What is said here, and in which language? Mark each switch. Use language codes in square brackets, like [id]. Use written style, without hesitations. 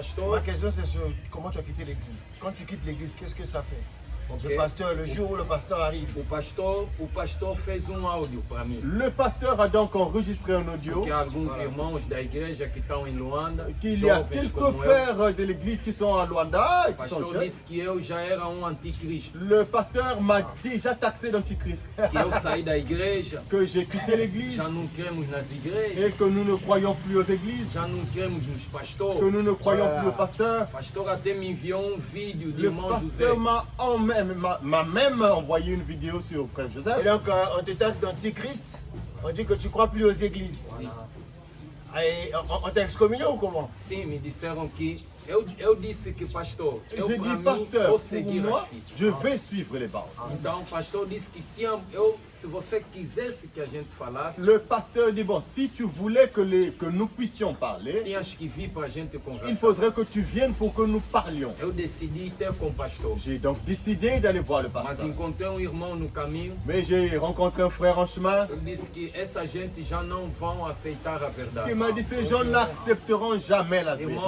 [fr] Ma question c'est sur comment tu as quitté l'église. Quand tu quittes l'église, qu'est-ce que ça fait? Le pasteur, le jour où le pasteur arrive. Le pasteur fait un [pt] áudio para mim. [fr] Le pasteur a donc enregistré un audio. Qu'il y a [pt] alguns irmãos da igreja que estão em Luanda. [fr] Qu'il y a quelques frères de l'église qui sont à Luanda et qui sont jeunes. [pt] Disse que eu já era anticristo. [fr] Le pasteur m'a déjà taxé d'antichrist. [pt] Que eu saí da igreja. [fr] Que j'ai quitté l'église. [pt] Já não cremos nas igrejas. [fr] Et que nous ne croyons plus aux églises. [pt] Já não cremos nos pastores. [fr] Que nous ne croyons plus aux pasteurs. Le pasteur [pt] até me enviou vídeo de irmão José. [fr] Le pasteur m'a même envoyé une vidéo sur Frère Joseph. Et donc on te taxe d'antichrist, on dit que tu ne crois plus aux églises. Et on t'a excommunié ou comment? [pt] Sim, me disseram que eu disse que pastor, [fr] j'ai dit pasteur, pour moi, je vais suivre les bases. [pt] Então o pastor disse que se você quisesse que a gente falasse, [fr] le pasteur dit bon, si tu voulais que nous puissions parler, [pt] tinhas que vir para a gente conversar. [fr] Il faudrait que tu viennes pour que nous parlions. [pt] Eu decidi ter com o pastor. [fr] J'ai donc décidé d'aller voir le [pt] Mas [fr] pasteur. [pt] encontrei irmão no caminho. [fr] Mais j'ai rencontré un frère en chemin. [pt] Ele disse que essa gente já não vão aceitar a verdade. [fr] Il m'a dit ces gens n'accepteront jamais la vérité.